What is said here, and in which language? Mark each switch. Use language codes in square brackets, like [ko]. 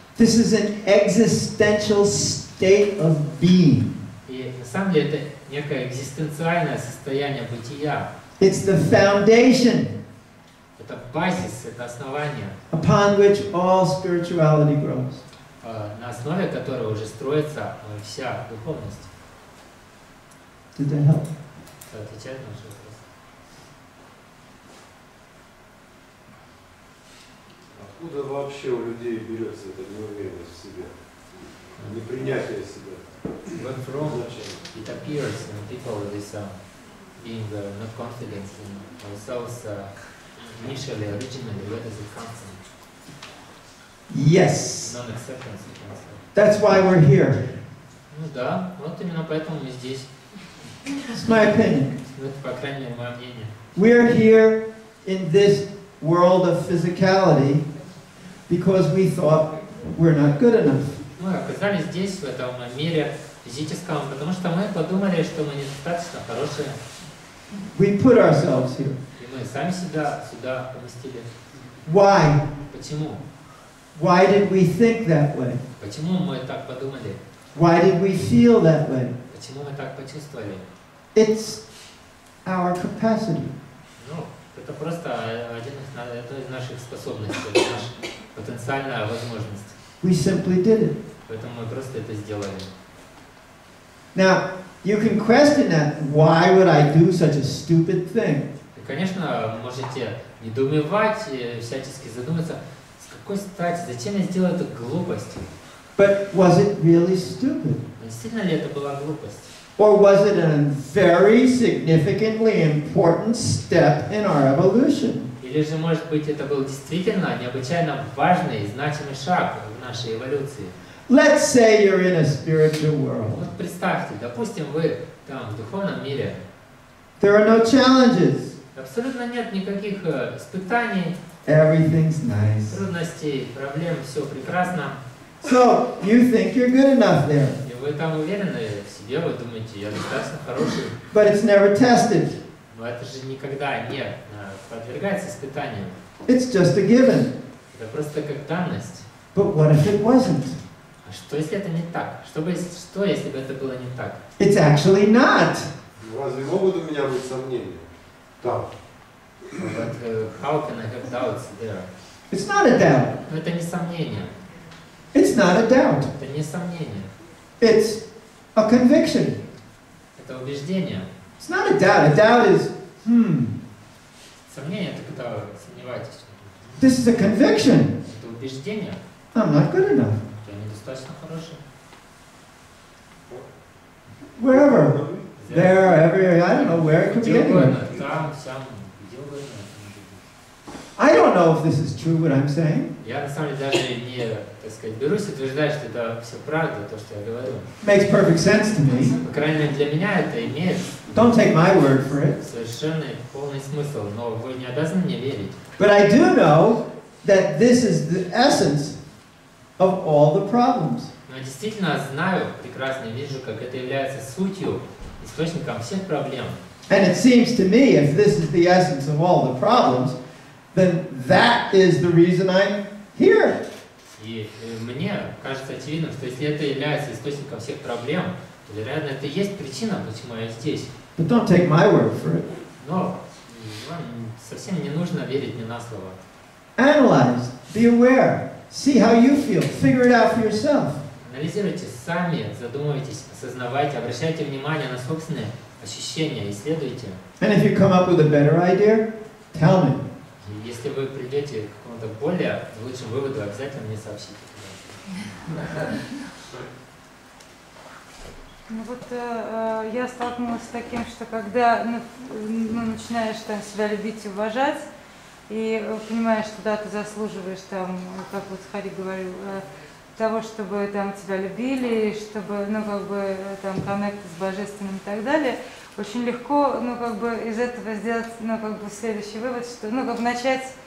[en] This is an existential state of being. [ru] И на самом деле это некое экзистенциальное состояние бытия. [en] It's the foundation [ru] Это базис, это основание, [en] upon which all spirituality grows. [ru] на основе которого уже строится вся духовность. [en] Did that help? [ru] Это отвечает на ваш вопрос. Откуда вообще у людей берется эта неуверенность в себе? Непринятие себя? [en] Where from it appears in people this being not confident in ourselves initially, originally, where does it come from? Yes. Non-acceptance, you can say. That's why we're here. [ru] Ну да, вот именно поэтому мы здесь. [en] It's my opinion. [ru] Ну, это, по крайней мере, мое мнение. [en] We're here in this world of physicality because we thought we're not good enough. [ru] Мы оказались здесь, в этом мире физическом, потому что мы подумали, что мы недостаточно хорошие. [en] We put ourselves here. [ru] И мы сами себя сюда поместили. [en] Why? [ru] Почему? [en] Why did we think that way? [ru] Почему мы так подумали? [en] Why did we feel that way? [ru] Почему мы так почувствовали? [en] It's our capacity. [ru] Ну, это просто одна из наших способностей, это наша потенциальная возможность. [en] We simply did it. [ru] Поэтому мы просто это сделали. [en] Now, you can question that. Why would I do such a stupid thing? [ru] И, конечно, можете недоумевать, всячески задуматься, с какой стати, зачем я сделал эту глупость? [en] But was it really stupid? [ru] Но действительно ли это была глупость? [en] Or was it a very significantly important step in our evolution? [ru] Или же, может быть, это был действительно необычайно важный и значимый шаг в нашей эволюции? [en] Let's say you're in a spiritual world. [ru] Вот представьте, допустим, вы там в духовном мире. [en] There are no challenges. [ru] Абсолютно нет никаких испытаний, [en] Everything's nice. [ru] трудностей, проблем, все прекрасно. [en] So, you think you're good enough there. [ru] И вы там уверены в себе, вы думаете, я достаточно хороший. [en] But it's never tested. [ru] Но это же никогда не подвергается испытанию. [en] It's just a given. [ru] Это просто как данность. [en] But what if it wasn't? [ru] А что если это не так? Что если бы это было не так? [en] It's actually not. [ru] Разве могут у меня быть сомнения? Там. [en] But how can I have doubts there? It's not a doubt. [ru] Но это не сомнение. [en] It's not a doubt. [ru] Это не сомнение. [en] It's a conviction. [ru] Это убеждение. [en] It's not a doubt. A doubt is, [ru] Сомнение — это когда вы сомневаетесь. [en] this is a conviction. [ru] Это убеждение. [en] I'm not good enough. [ru] Я недостаточно хороший. [en] Wherever. There, everywhere. I don't know where. It could be [ru] Где [en] anywhere. [ru] угодно. Там, сям, где угодно. [en] I don't know if this is true, what I'm saying. [ru] Я на самом деле даже не, так сказать, берусь утверждать, что это все правда, то, что я говорю. [en] Makes perfect sense to me. [ru] По крайней мере, для меня это имеет [en] Don't take my word for it. [ru] совершенный полный смысл, но вы не обязаны мне верить. [en] But I do know that this is the essence of all the problems. [ru] Но я действительно знаю, прекрасно вижу, как это является сутью, источником всех проблем. [en] And it seems to me, if this is the essence of all the problems, then that is the reason I'm here. [ru] И мне кажется очевидным, что если это является источником всех проблем, то, вероятно, это и есть причина, почему я здесь. [en] But don't take my word for it. [ru] Но вам совсем не нужно верить мне на слово. [en] Analyze, be aware, see how you feel, figure it out for yourself. [ru] Анализируйте сами, задумывайтесь, осознавайте, обращайте внимание на собственные ощущения, исследуйте. [en] And if you come up with a better idea, tell me. [ru] И если вы придете к какому-то более лучшему выводу, обязательно мне сообщите. Ну вот я столкнулась с таким, что когда начинаешь там себя любить и уважать, и понимаешь, что да, ты заслуживаешь там, как вот Хари говорил, того, чтобы там тебя любили, чтобы, ну, как бы, там, коннект с божественным и так далее, очень легко, ну, как бы, из этого сделать, ну, как бы, следующий вывод, что, ну, как бы, начать